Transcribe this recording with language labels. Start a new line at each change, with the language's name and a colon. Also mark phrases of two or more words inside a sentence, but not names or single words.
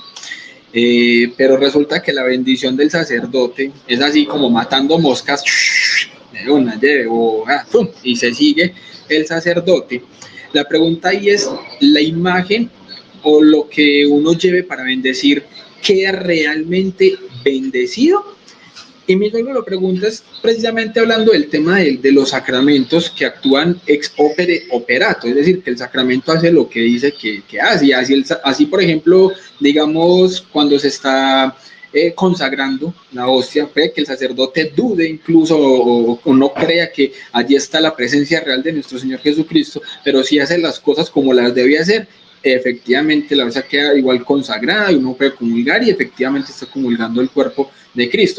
Spanish: Pero resulta que la bendición del sacerdote es así como matando moscas, de una, y se sigue el sacerdote. La pregunta ahí es, ¿la imagen o lo que uno lleve para bendecir queda realmente bendecido? Y mi lo preguntas precisamente hablando del tema de los sacramentos que actúan
Latin: ex opere operato,
Spanish: es decir, que el sacramento hace lo que dice que hace. Y así, por ejemplo, digamos, cuando se está consagrando la hostia, puede que el sacerdote dude incluso o no crea que allí está la presencia real de nuestro Señor Jesucristo, pero si hace las cosas como las debe hacer, efectivamente la hostia queda igual consagrada y uno puede comulgar y efectivamente está comulgando el cuerpo de Cristo.